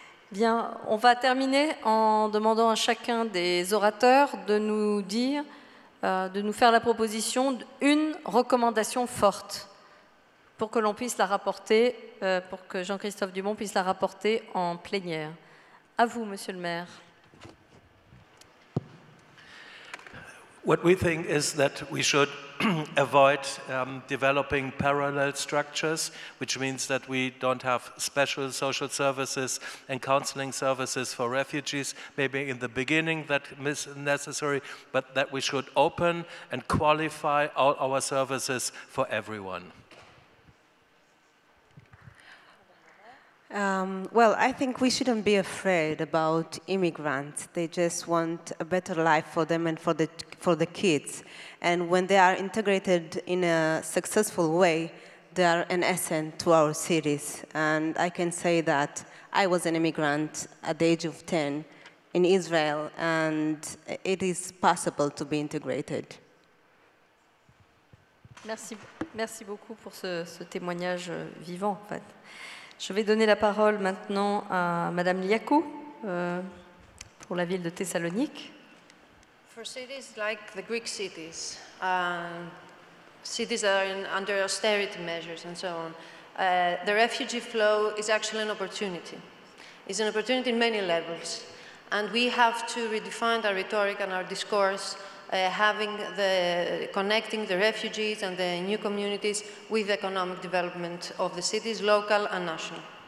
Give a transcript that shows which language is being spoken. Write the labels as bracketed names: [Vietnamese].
[French] Bien, on va terminer en demandant à chacun des orateurs de nous dire, de nous faire la proposition d'une recommandation forte pour que l'on puisse la rapporter, pour que Jean-Christophe Dumont puisse la rapporter en plénière. À vous, Monsieur le maire. [English] What we think is that we should avoid developing parallel structures, which means that we don't have special social services and counseling services for refugees. Maybe in the beginning that is necessary, but that we should open and qualify all our services for everyone. Well, I think we shouldn't be afraid about immigrants. They just want a better life for them and for the kids. And when they are integrated in a successful way, they are an asset to our cities. And I can say that I was an immigrant at the age of 10 in Israel, and it is possible to be integrated. [French] Merci beaucoup pour ce témoignage vivant, en fait. Je vais donner la parole maintenant à Madame Liakou pour la ville de Thessalonique. [English] For cities like the Greek cities, cities that are under austerity measures and so on, the refugee flow is actually an opportunity. It's an opportunity in many levels. And we have to redefine our rhetoric and our discourse, connecting the refugees and the new communities with the economic development of the cities, local and national.